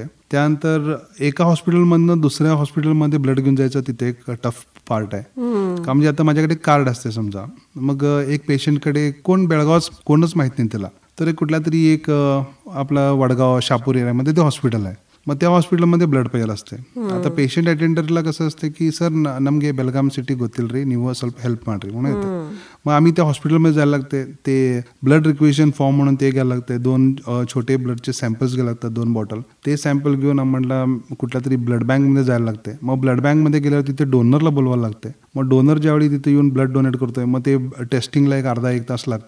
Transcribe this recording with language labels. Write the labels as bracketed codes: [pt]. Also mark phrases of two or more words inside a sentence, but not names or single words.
[mr] त्यानंतर एका हॉस्पिटलमधनं दुसऱ्या हॉस्पिटलमध्ये ब्लड घेऊन जायचं तिथे एक टफ पार्ट आहे. का म्हणजे आता माझ्याकडे कार्ड असते समजा, मग एक पेशंटकडे बेळगाव कोणच माहित नाही त्याला, तर कुठल्या तरी एक आपला वडगाव शापूर एरियामध्ये ते हॉस्पिटल आहे. मग त्या हॉस्पिटलमध्ये ब्लड पाहिजे असते. आता पेशंट अटेंडरला कसं असतं की सर [kn] ನಮಗೆ ಬೆಳಗಾಂ ಸಿಟಿ ಗೊತ್ತಿಲ್ರಿ, ನೀವು ಸ್ವಲ್ಪ ಹೆಲ್ಪ್ ಮಾಡ್ರಿ [mr] म्हणून येतं. मग आम्ही त्या हॉस्पिटलमध्ये जायला लागते. ते ब्लड रिक्वेशन फॉर्म म्हणून ते घ्यायला लागते. 2 छोटे ब्लडचे सॅम्पल्स घ्यायला लागतात, 2 बॉटल. ते सॅम्पल घेऊन आम्हाला कुठल्या तरी ब्लड बँकमध्ये जायला लागते. मग ब्लड बँकमध्ये गेल्यावर तिथे डोनरला बोलवायला लागते. मग डोनर ज्यावेळी तिथे येऊन ब्लड डोनेट करतोय मग ते टेस्टिंगला एक अर्धा-1 तास लागते.